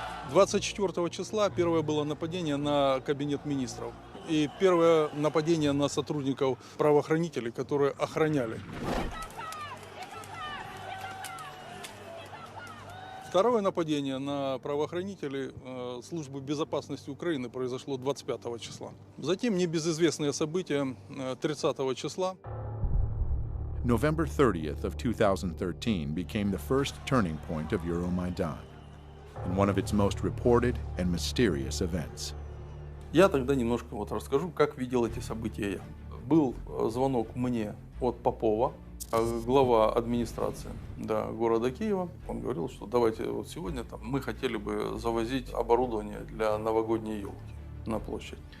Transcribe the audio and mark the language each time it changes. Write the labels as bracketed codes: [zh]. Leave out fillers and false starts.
[ru] 24 числа первое было нападение на кабинет министров и первое нападение на сотрудников правоохранителей, которые охраняли. Второе нападение на правоохранителей службы безопасности Украины произошло 25 числа. Затем небезызвестные события 30 числа. [en] November 30th of 2013 became the first turning point of Euromaidan, and one of its most reported and mysterious events. [ru] Я тогда немножко расскажу, как видел эти события я. Был звонок мне от Попова, глава администрации города Киева. Он говорил, что давайте сегодня мы хотели бы завозить оборудование для новогодней елки на площадь.